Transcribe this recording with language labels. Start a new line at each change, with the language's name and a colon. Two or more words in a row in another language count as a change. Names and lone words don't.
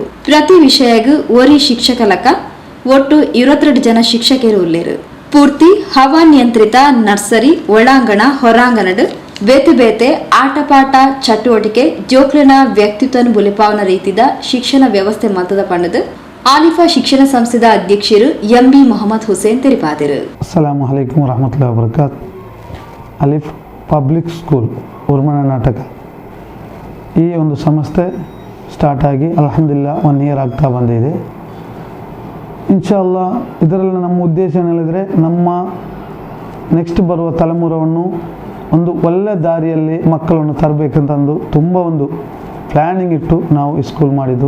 Tulu: ಪ್ರತಿ ವಿಷಯಗೂ ಒರಿ ಶಿಕ್ಷಕಲಕ ಒಟ್ಟು 22 ಜನ ಶಿಕ್ಷಕರು ಉಳ್ಳೇರು. ಪೂರ್ತಿ ಹವಾನಿಯಂತ್ರಿತ ನರ್ಸರಿ ಒಳಾಂಗಣ ಹೊರಾಂಗಣಡು ಬೇತೆ ಬೇತೆ ಆಟಪಾಠ ಚಟುವಟಿಕೆ ಜೋಕ್ಲೆನ ವ್ಯಕ್ತಿತ್ವನ ಬುಲಿಪಾವನ ರೀತಿದ ಶಿಕ್ಷಣ ವ್ಯವಸ್ಥೆ ಮತದ ಪಂಡದು ಆಲಿಫಾ ಶಿಕ್ಷಣ ಸಂಸ್ಥೆದ ಅಧ್ಯಕ್ಷರು MB ಮೊಹಮ್ಮದ್ ಹುಸೇನ್ ತಿಳಿಪಾದರು.
Arabic: السلام عليكم ورحمة الله وبركاته.
Kannada: ಅಲಿಫ್ ಪಬ್ಲಿಕ್ ಸ್ಕೂಲ್ ಉರ್ಮಣ ನಾಟಕ ಈ ಒಂದು ಸಂಸ್ಥೆ ಸ್ಟಾರ್ಟ್ ಆಗಿ
Arabic: الحمد لله
Kannada: 1 ಇಯರ್ ಆಗ್ತಾ ಬಂದಿದೆ.
Arabic: إن شاء الله
Kannada: ಇದರಲ್ಲಿ ನಮ್ಮ ಉದ್ದೇಶ ಏನಿದ್ರೆ ನಮ್ಮ ನೆಕ್ಸ್ಟ್ ಬರುವ ತಲೆಮಾರವನ್ನು ಒಂದು ಒಳ್ಳೆ ದಾರಿಯಲ್ಲಿ ಮಕ್ಕಳನ್ನು ತರಬೇಕಂತಂದು ತುಂಬ ಒಂದು ಪ್ಲ್ಯಾನಿಂಗ್ ಇಟ್ಟು ನಾವು ಈ ಸ್ಕೂಲ್ ಮಾಡಿದ್ದು.